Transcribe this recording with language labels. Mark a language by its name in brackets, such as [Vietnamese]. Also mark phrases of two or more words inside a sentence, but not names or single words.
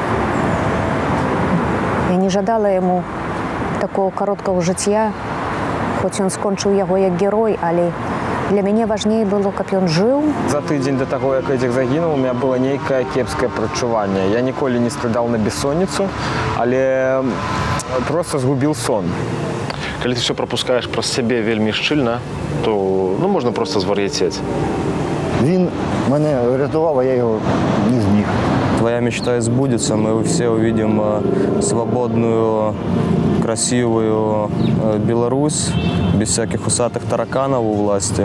[Belarusian] Я не жадала яму такого кароткага жыцця, хоць ён скончыў яго як герой, але для мяне важней было, каб ён жыў. За тыдзень да таго, як Эдзік загінуў, [Russian] у меня [Belarusian] было нейкае кепскае прадчуванне. Я ніколі не страдаў на бессонніцу, але просто згубіў сон. Калі ты все пропускаеш праз сябе вельмі шчыльна, то можна просто звар'яцець. [Ukrainian] Він мене врятував, а я його не зміг. [Russian] Твоя мечта сбудется, мы все увидим свободную, красивую Беларусь, без всяких усатых тараканов у власти.